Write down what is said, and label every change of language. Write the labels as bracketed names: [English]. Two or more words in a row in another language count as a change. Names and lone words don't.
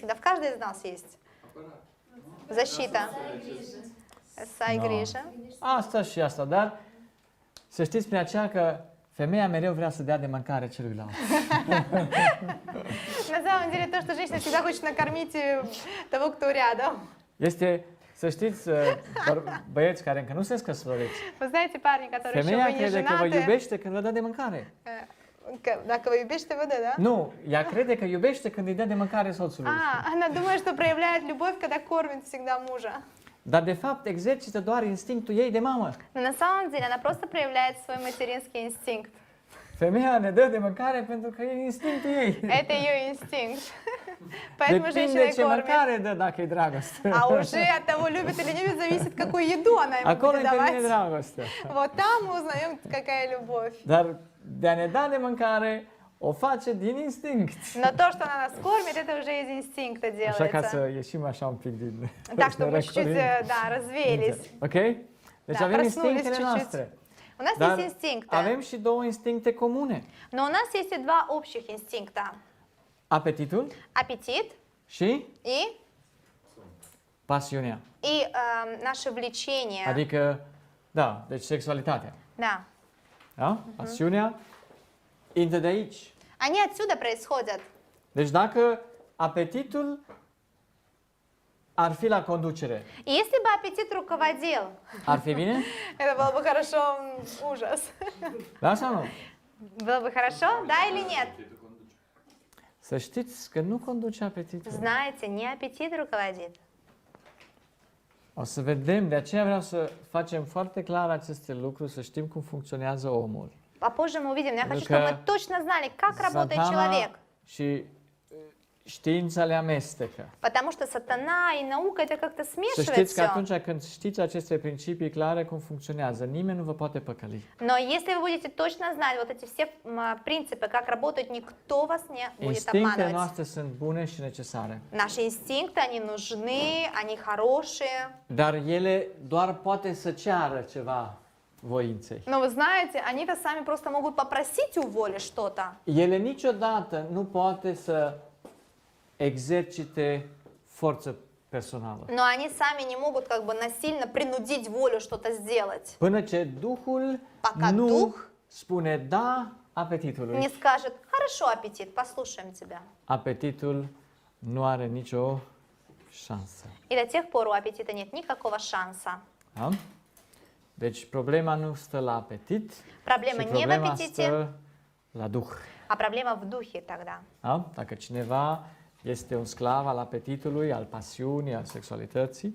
[Russian] Да в каждой из нас есть. Защита. [Romanian] Să ai grijă. Asta și asta, dar să știți prin aceea că femeia mereu vrea să dea de mâncare celuilalt. [Russian] На самом деле, то, что женщина всегда хочет накормить того, кто рядом. [Romanian] Este, să știți, băieți care încă nu sunteți căsătoriți, [Russian] Вы знаете, парни, которые еще [Romanian] femeia [Russian] вы не [Romanian] crede că vă [Russian] женаты, [Romanian] iubește când vă dă de mâncare. dacă vă iubește, vă dă, да? Nu, ea crede că iubește când îi dă de mâncare soțului. [Russian] Она думает, что проявляет любовь, когда кормит всегда mужа. [Romanian] Dar de fapt exercită doar instinctul ei de mamă. [Russian] Но на самом деле она просто проявляет свой материнский инстинкт. [Romanian] Femeia ne dă de mâncare pentru că e instinctul ei. [Russian] Это ее инстинкт. Поэтому женщина [Romanian] Depinde [Russian] и [Romanian] ce [Russian] кормит. [Romanian] mâncare dă dacă e dragoste. [Russian] А уже от того, любит или не любит, зависит, какую еду она ему [Romanian] Acolo [Russian] будет [Romanian] intervine [Russian] давать. [Romanian] dragostea. [Russian] Вот там мы узнаем, какая любовь. [Romanian] Dar de a ne da de mâncare o face din instinct. [Russian] Но то, что она нас кормит, это уже из инстинкта [Romanian] Așa ca [Russian] делается. [Romanian] să ieșim așa un pic din... [Russian] Так что мы чуть-чуть, да, развеялись. [Romanian] Ok? Deci Da, avem prăsnuliți instinctele [Russian] чуть-чуть. [Romanian] noastre. [Russian] У нас [Romanian] Dar [Russian] есть инстинкты. [Romanian] avem și două instincte comune. [Russian] Но у нас есть и два общих инстинкта. [Romanian] Apetitul [Russian] Аппетит [Romanian] și [Russian] и [Romanian] pasiunea. [Russian] наше влечение. [Romanian] Adică, da, deci sexualitatea. [Russian] Да. [Romanian] Da? Pasiunea intră de aici. [Russian] Они отсюда происходят. [Romanian] Deci dacă apetitul ar fi la conducere, [Russian] И если бы аппетит руководил, [Romanian] ar fi bine? [Russian] это было бы хорошо, ужас. [Romanian] Da sau nu? [Russian] Было бы хорошо, да или нет? [Romanian] Să știți că nu conduce apetitul. [Russian] Знаете, не аппетит руководит. [Romanian] O să vedem, de aceea vreau să facem foarte clar aceste lucruri, să știm cum funcționează omul. [Russian] А позже мы увидим. Я хочу, Ну-ка. чтобы мы точно знали, как работает человек. [Romanian] știința le amestecă. [Russian] Потому что сатана и наука это как-то [Romanian] Să [Russian] смешивает [Romanian] știți că [Russian] все. [Romanian] atunci când știți aceste principii clare cum funcționează, nimeni nu vă poate păcăli. [Russian] Но если вы будете точно знать вот эти все принципы, как работают, никто вас не будет [Romanian] Instinctele [Russian] обманывать. [Romanian] noastre sunt bune și necesare, [Russian] Наши инстинкты, они нужны, они хорошие. [Romanian] dar ele doar poate să ceară ceva voinței. [Russian] Но вы знаете, они-то сами просто могут попросить у воли что-то. [Romanian] Ele niciodată nu poate să exercite forță personală. [Russian] Но они сами не могут как бы насильно принудить волю что-то сделать. [Romanian] Până ce Duhul [Russian] Пока [Romanian] nu [Russian] Дух [Romanian] spune da apetitului. [Russian] не скажет, хорошо, аппетит, послушаем тебя. [Romanian] Apetitul nu are nicio șansă. [Russian] И до тех пор у аппетита нет никакого шанса. [Romanian] Da? Deci problema nu stă la apetit, [Russian] Проблема [Romanian] ci [Russian] не в [Romanian] problema [Russian] аппетите, [Romanian] stă la Duh. [Russian] а проблема в духе тогда. [Romanian] Da? Dacă cineva este un sclav al apetitului, al pasiunii, al sexualității,